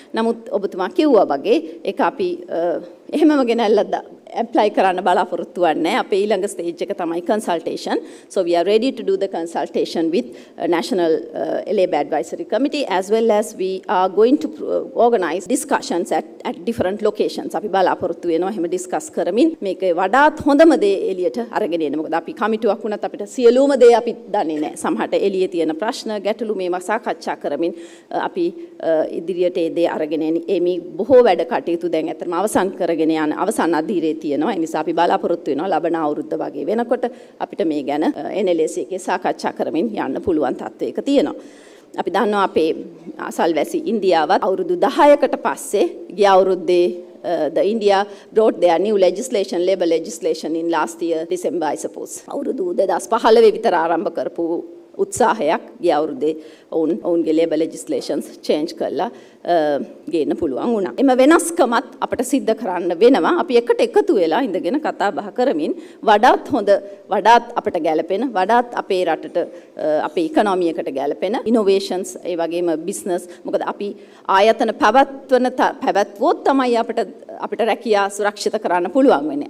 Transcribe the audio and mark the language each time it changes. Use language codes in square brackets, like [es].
[si] නමුත් ඔබතුමා කිව්වා වගේ ඒක අපි එහෙමම ගෙනල්ලා apply කරන්න බලාපොරොත්තු වෙන්නේ. අපේ ඊළඟ stage එක තමයි consultation. [en] So we are ready to do the consultation with National Labour Advisory Committee as well as we are going to organize discussions at different locations. [si] අපි බලාපොරොත්තු වෙනවා එහෙම discuss කරමින් මේක වඩාත් හොඳම දේ එළියට අරගෙන එන්න. මොකද අපි කමිටුවක් වුණත් අපිට සියලුම දේ අපි දන්නේ නැහැ. සමහරට එළියේ තියෙන ප්‍රශ්න ගැටලු මේවා සාකච්ඡා කරමින් අපි ඉදිරියට ඒ දේ අරගෙන එමි. බොහෝ වැඩ කටයුතු දැන් අතරම අවසන් කරගෙන යන අවසන් අධීරයේ තියෙනවා. ඒ නිසා අපි බලාපොරොත්තු වෙනවා ලබන අවුරුද්ද වගේ වෙනකොට අපිට මේ ගැන NLC එකේ සාකච්ඡා කරමින් යන්න පුළුවන් තත්ත්වයක තියෙනවා. අපි දන්නවා අපේ අසල්වැසි ඉන්දියාවත් අවුරුදු 10කට පස්සේ ගිය අවුරුද්දේ [en] the India brought their new legislation, labor legislation in last year December I suppose. [si] අවුරුදු 2015 විතර ආරම්භ කරපු උත්සාහයක් ගිය අවුරුද්දේ ඔවුන්ගේ labor legislations change කරලා ගේන්න පුළුවන් වුණා. එම වෙනස්කමත් අපිට සිද්ධ කරන්න වෙනවා. අපි එකට එකතු වෙලා ඉඳගෙන කතා බහ කරමින් වඩාත් හොඳ වඩාත් අපිට ගැළපෙන වඩාත් අපේ රටට අපේ ඉකොනොමි එකට ගැළපෙන innovations ඒ වගේම business මොකද අපි ආයතන පැවැත්වුවොත් තමයි අපිට රැකියා සුරක්ෂිත කරන්න පුළුවන් වෙන්නේ.